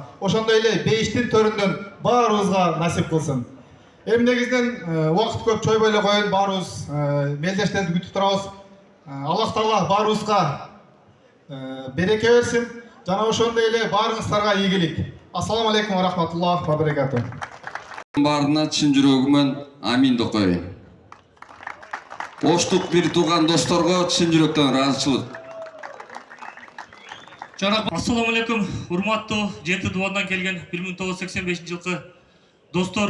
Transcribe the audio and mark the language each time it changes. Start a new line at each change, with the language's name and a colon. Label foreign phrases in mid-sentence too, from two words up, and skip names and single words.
Kyrgyz: Ошондой эле бейиштин төрүндөн баарыбызга насип кылсын. Эми негизинен убакыт көп чойбой эле коеюн, баарыбыз мелдештерди күтүп турабыз. Аллах Таала баарыбызга береке берсин. Жана ошондой эле баарыңыздарга ийгилик.
Arabic: السلام عليكم ورحمة الله وبركاته.
Kyrgyz: Баарына чын жүрөгүмөн амин деп коеюн. Оштук бир тууган досторго чын жүрөктөн ыраазычылык.
Arabic: السلام عليكم,
Kyrgyz: урматтуу жети дубандан келген 1985 жылкы достор.